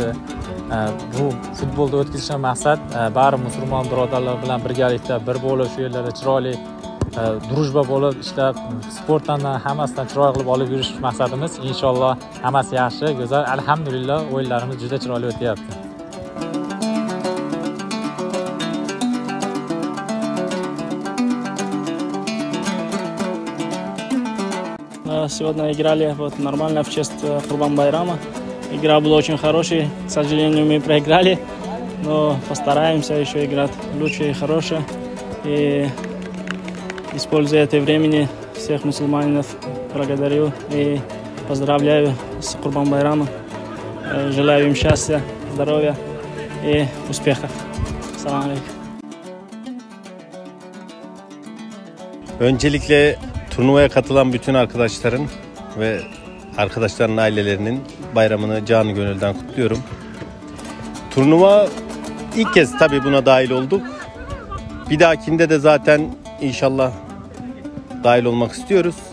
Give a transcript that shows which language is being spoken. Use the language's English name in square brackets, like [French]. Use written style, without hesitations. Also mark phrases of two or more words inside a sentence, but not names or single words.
[Uzbek] Bu futbolda o'tkazishdan maqsad bari musulmon birodarlar bilan birgalikda bir bo'lib, shu yerlarda chiroyli družba bo'lib ishlab, sportdan hammasidan chiroyli qilib olib yurish maqsadimiz. İnşallah hammasi yaxshi, go'zal. Alhamdulillah o'yinlarimiz juda chiroyli o'tyapti. [Russian] Сегодня играли вот нормально в честь Курбан Байрама. Игра была очень хорошая. К сожалению, мы проиграли, но постараемся еще играть лучше и хорошо. И используя это времени, всех мусульманов благодарю и поздравляю с Курбан Байрамом. Желаю им счастья, здоровья и успехов. [Arabic] سلام عليكم. [Turkish] Öncelikle turnuvaya katılan bütün arkadaşların ve arkadaşların ailelerinin bayramını canı gönülden kutluyorum. Turnuva ilk kez tabii buna dahil olduk. Bir dahakinde de zaten inşallah dahil olmak istiyoruz.